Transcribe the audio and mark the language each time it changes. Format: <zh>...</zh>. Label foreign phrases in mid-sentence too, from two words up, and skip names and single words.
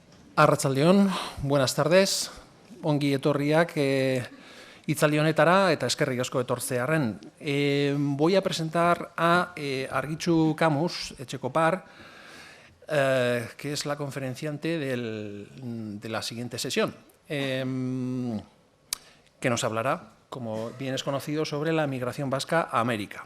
<eu>Arratsaldeon,</eu> <es>buenas tardes,</es> <eu>ongi etorriak hitzaldi honetara eta eskerrik asko etortzearren.</eu> <es>Voy a presentar a Argitxu Camus Etxekopar, que es la conferenciante de la siguiente sesión, que nos hablará, como bien es conocido, sobre la migración vasca a América.</es>